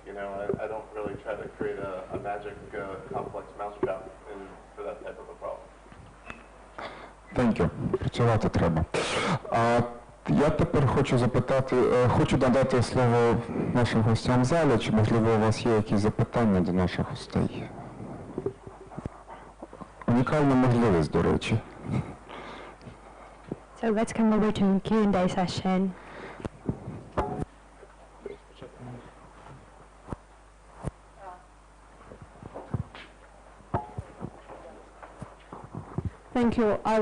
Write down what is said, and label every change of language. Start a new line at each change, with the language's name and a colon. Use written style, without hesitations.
English: You know, I don't really try to create a magic complex mousetrap for that type of a problem. Thank you.
Ukrainian: Працювати треба. Я тепер хочу запитати, хочу надати слово нашим гостям в залі, чи можливо у вас є якісь запитання до наших гостей? Унікальна можливість, до речі.
English: So let's come over to Q&A session. Thank you.